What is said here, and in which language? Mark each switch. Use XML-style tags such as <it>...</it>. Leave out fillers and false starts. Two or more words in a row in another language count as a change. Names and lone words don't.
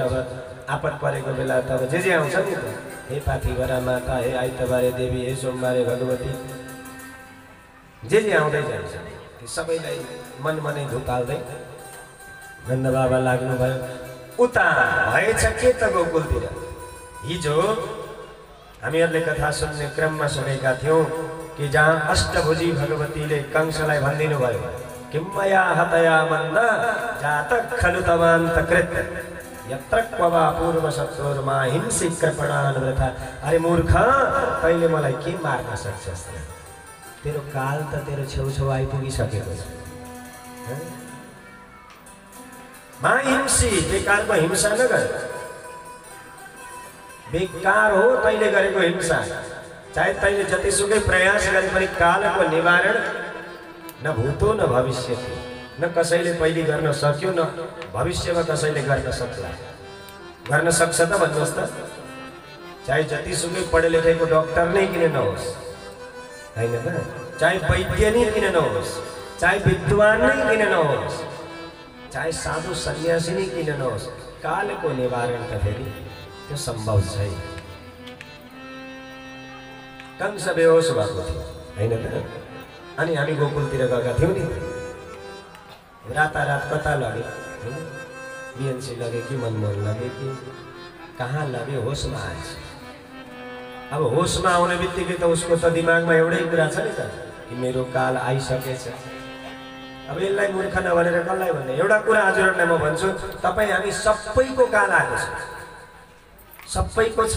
<ne>अब आपत परेको बेला त अब जे आउँछ नि त, हे पाथिभरा माता, हे आइतबारे देवी, हे सोमबारे भगवती, जे आउँदै जान्छ ती सबैलाई मनै धुकाल्दै नन्द बाबा लाग्नुभयो। उता भएछ के त गोकुलतिर। हिजो हामीहरूले कथा सुन्ने क्रममा सुनेका थियौँ कि जहाँ अष्टभुजी भगवतीले कंसलाई भनिदिनु भयो,</ne> <sa>किम्मया हतया मन्द जात खलु तवान्तकृत यत्र क्ववा पूर्व शत्रुर्मा हिंसी कृपणान् वृथा।</sa> <ne>अरे मूर्ख, तैँले मलाई के मार्न सक्छस्? तेरो काल त तेरो छेउछेउ आइपुगिसकेको छ।</ne> <sa>मा हिंसी,</sa> <ne>बेकारको हिंसा नगर। बेकार हो तैँले गरेको हिंसा। चाहे तैँले जतिसुकै प्रयास गरे पनि कालको निवारण</ne> <sa>न भूतो न भविष्यति,</sa> <ne>न कसैले पहिले गर्न सक्यो, न भविष्यमा कसैले गर्न सक्ला। गर्न सक्छ त भन्नुहोस् त? चाहे जतिसुकै पढे लेखेको डक्टर नै किन नहोस्, हैन त? चाहे वैद्य नै किन नहोस्, चाहे विद्वान नै किन नहोस्, चाहे साधु सन्यासी नै किन नहोस्, कालको निवारण त फेरि त्यो सम्भव छैन। कंस बेहोस भएको थियो, हैन त? अनि हामी गोकुलतिर गएका थियौँ नि। रातारात कता लगे, बिएनसी लगे कि मनमोहन लगे कि कहाँ लगे, होसमा आएछ। अब होसमा आउने बित्तिकै त उसको त दिमागमा एउटै कुरा छ नि त कि मेरो काल आइसकेछ। अब यसलाई मूर्ख नभनेर कसलाई भन्ने? एउटा कुरा हजुरहरूलाई म भन्छु, तपाईँ हामी सबैको काल आएको छ, सबैको छ।</ne>